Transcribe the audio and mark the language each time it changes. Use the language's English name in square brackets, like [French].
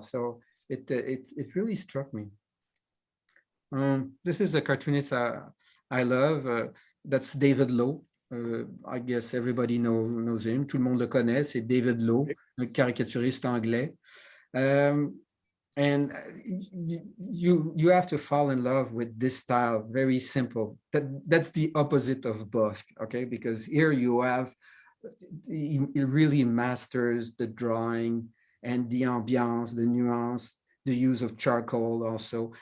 [English] So it really struck me. This is a cartoonist I love. That's David Lowe. I guess everybody knows him. [French] Tout le monde le connaît. C'est David Lowe, un caricaturiste anglais. [English] And you have to fall in love with this style. Very simple. That's the opposite of Bosc, okay? Because here you have, he really masters the drawing and the ambiance, the nuance, the use of charcoal also.